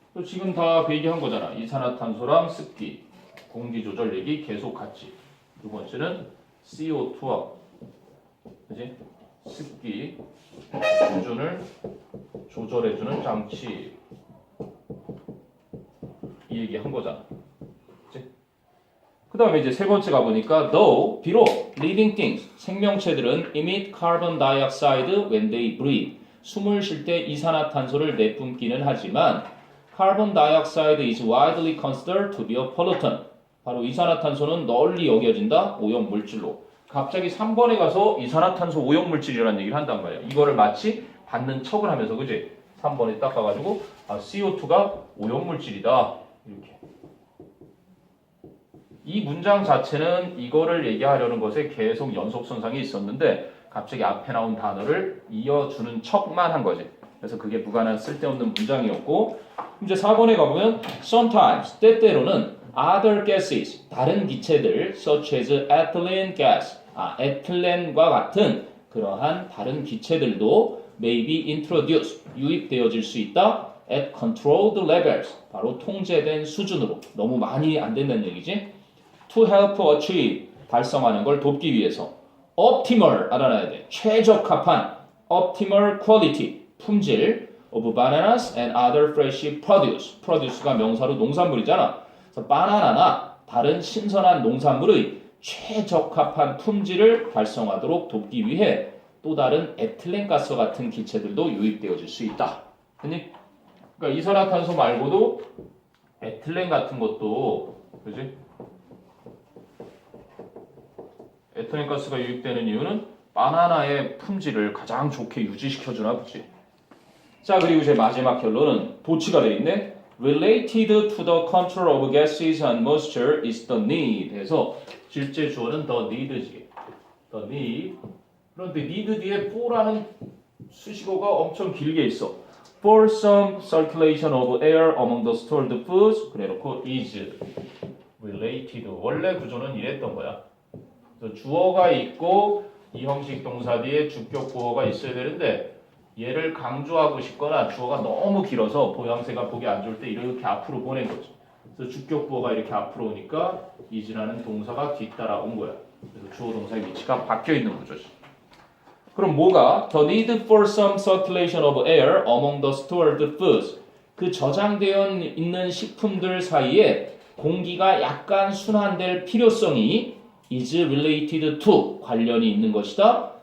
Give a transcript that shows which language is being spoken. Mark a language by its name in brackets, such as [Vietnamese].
[Korean] 지금 다 그 얘기한 거잖아. 이산화탄소랑 습기, 공기 조절 얘기 계속 같이. 두 번째는 CO2와 그지? 습기 수준을 조절해주는 장치, 이 얘기 한 거잖아. 그 다음에 이제 세 번째 가보니까 [English] though, [Korean] 비록 [English] living things, [Korean] 생명체들은 [English] emit carbon dioxide when they breathe, [Korean] 숨을 쉴 때 이산화탄소를 내뿜기는 하지만 [English] carbon dioxide is widely considered to be a pollutant. [Korean] 바로 이산화탄소는 널리 여겨진다 오염물질로. 갑자기 3번에 가서 이산화탄소 오염물질이라는 얘기를 한단 말이야. 이거를 마치 받는 척을 하면서, 그지? 3번에 딱 가가지고 CO2가 오염물질이다 이렇게. 이 문장 자체는 이거를 얘기하려는 것에 계속 연속선상이 있었는데 갑자기 앞에 나온 단어를 이어주는 척만 한 거지. 그래서 그게 무관한 쓸데없는 문장이었고, 이제 4번에 가보면 [English] sometimes, [Korean] 때때로는 [English] other gases, [Korean] 다른 기체들 [English] such as ethylene gas, [Korean] 에틸렌과 같은 그러한 다른 기체들도 [English] may be introduced, [Korean] 유입되어질 수 있다 [English] at controlled levels, [Korean] 바로 통제된 수준으로. 너무 많이 안 된다는 얘기지. [English] to help achieve, [Korean] 달성하는 걸 돕기 위해서. optimal, 알아놔야 돼. 최적합한 [English] optimal quality, [Korean] 품질 [English] of bananas and other fresh produce. [Korean] produce가 명사로 농산물이잖아. 그래서 바나나나 다른 신선한 농산물의 최적합한 품질을 달성하도록 돕기 위해 또 다른 에틸렌가스 같은 기체들도 유입되어질 수 있다. 그러니까 이산화탄소 말고도 에틸렌 같은 것도, 그지? 에틸렌 가스가 유입되는 이유는 바나나의 품질을 가장 좋게 유지시켜주나 보지. 자, 그리고 이제 마지막 결론은 도치가 되어 있네. [English] Related to the control of gases and moisture is the need. [Korean] 해서 실제 주어는 [English] the need [Korean] 지. [English] The need. [Korean] 그런데 need 뒤에 for라는 수식어가 엄청 길게 있어. [English] For some circulation of air among the stored foods. [Korean] 그래놓고 [English] is related. [Korean] 원래 구조는 이랬던 거야. 그래서 주어가 있고 이 형식 동사 뒤에 주격 보어가 있어야 되는데 얘를 강조하고 싶거나 주어가 너무 길어서 모양새가 보기 안 좋을 때 이렇게 앞으로 보낸 거죠. 그래서 주격 부어가 이렇게 앞으로 오니까 is라는 동사가 뒤따라 온 거야. 그래서 주어 동사의 위치가 바뀌어 있는 구조지. 그럼 뭐가? [English] The need for some circulation of air among the stored foods. [Korean] 그 저장되어 있는 식품들 사이에 공기가 약간 순환될 필요성이 [English] is related to, [Korean] 관련이 있는 것이다.